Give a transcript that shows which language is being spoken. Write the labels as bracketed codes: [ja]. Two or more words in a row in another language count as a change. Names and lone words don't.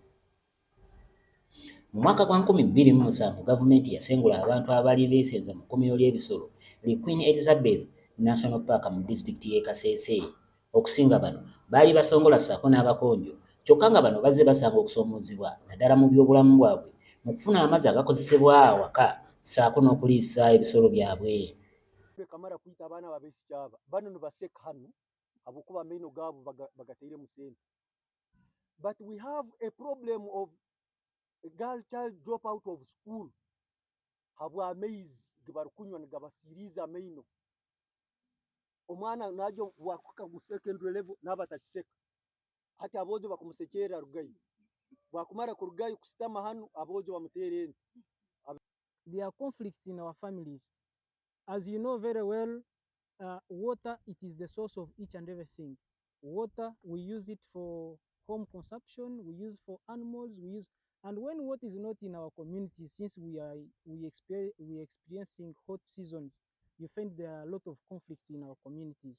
[lg] Mu mwaka gwa 2007 gavumenti yasengula abantu abaali beesenza mu kkuumiro ly'ebisolo li Queen Elizabeth National Park mu disitulikiti y'e Kasese. Okusinga bano baali basongola ssaako n'abakonjo kyokka nga bano bazze basanga okusoomoozebwa naddala mu by'obulamu bwabwe mu kufuna amazzi agakozesebwa awaka ssaako n'okuliisa ebisolo byabwe. [ttj] Kamara kuyita abaana babeesikyaba bano ne baseka hano habwokuba amaino gaabo bagateire mu sente. [en] But we have a problem of a girl child drop out of school [ttj] habwa amaizi ge barikunywa ne gabasiiriiza amaino. Omwana najo wakuka mu [en] secondary level [ttj] n'abatakiseka ati aboojo bakumusekeera rugayi wakumara ku rugayi kusitama hano aboojo bamuteera ente. [en] There are conflicts in our families. As you know very well, water, it is the source of each and everything. Water, we use it for home consumption, we use for animals, and when water is not in our community, since we experiencing hot seasons, you find there are a lot of conflicts in our communities.